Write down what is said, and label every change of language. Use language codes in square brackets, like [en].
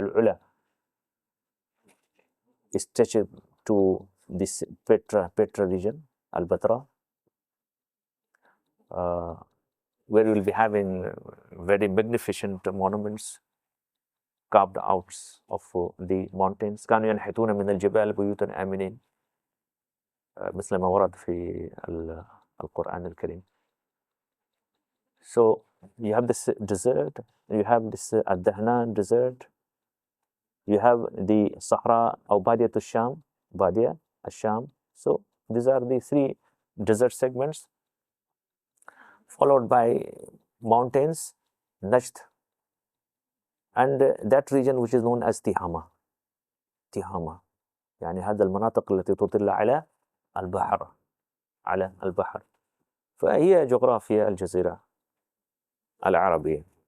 [en] Al-Ula is stretched to this Petra region, Al-Batra, where we will be having very magnificent monuments carved out of the mountains. [ar] كانوا ينحتون من الجبال بيوتا آمنين مثل ما ورد في القرآن الكريم. [en] So you have this desert, you have this Ad-Dahnan desert, you have the Sahara or Badia to Sham, Badia, Asham. So these are the three desert segments, followed by mountains, Najd, and that region which is known as Tihama. [ar] يعني هذا المناطق التي تطل على البحر. فهي جغرافيا الجزيرة العربية.